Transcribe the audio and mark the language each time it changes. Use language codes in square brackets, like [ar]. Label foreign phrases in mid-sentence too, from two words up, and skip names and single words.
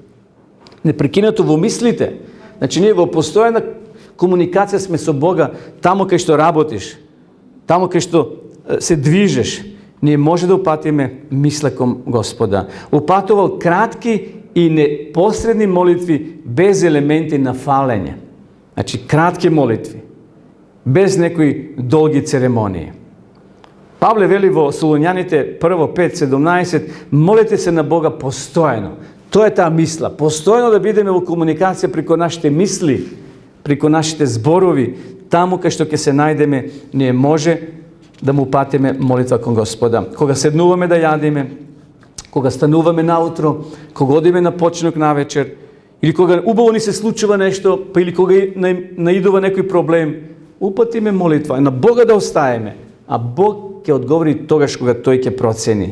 [mk] Непрекинато во мислите. Значи, ние во постојана комуникација сме со Бога, тамо кај што работиш, тамо кај што се движеш. Ние може да упатиме мисла кон Господа. Упатувал кратки и непосредни молитви без елементи на фалење. Значи, кратки молитви, без некои долги церемонии. Pavle veli vo Solunjanite 1:5-17, molite se na Boga postojano. [sr] To je ta misla. [mk] Postojano da бидеме во комуникација преко нашите мисли, преко нашите зборови, таму кај што ќе се најдеме, ние може да му упатиме молитва кон Господа. Кога седнуваме да јадиме, кога стануваме наутро, кога одиме на починок навечер, или кога убаво ни се случува нешто, па или кога наидува некој проблем, упатиме молитва, на Бога да остаеме, а Бог ќе одговори тогаш кога тој ќе процени.